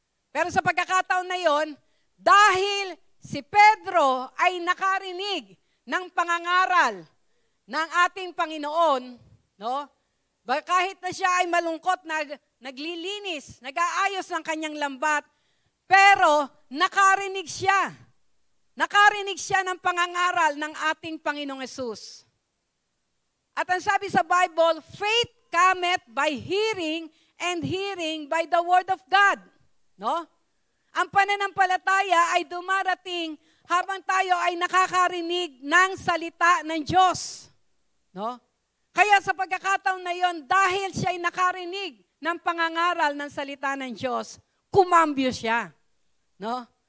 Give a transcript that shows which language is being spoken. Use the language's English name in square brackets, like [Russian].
[Filipino] Pero sa pagkakataon na yon, dahil si Pedro ay nakarinig ng pangangaral ng ating Panginoon, no? Kahit na siya ay malungkot, naglilinis, nag-aayos ng kanyang lambat, pero nakarinig siya. Nakarinig siya ng pangangaral ng ating Panginoong Hesus. At ang sabi sa [English] Bible, faith cometh by hearing, and hearing by the word of God. [Filipino] No? Ang pananampalataya ay dumarating habang tayo ay nakakarinig ng salita ng Diyos. No? Kaya sa pagkakataon na yon, dahil siya ay nakarinig ng pangangaral ng salita ng Diyos, kumambyo siya. No?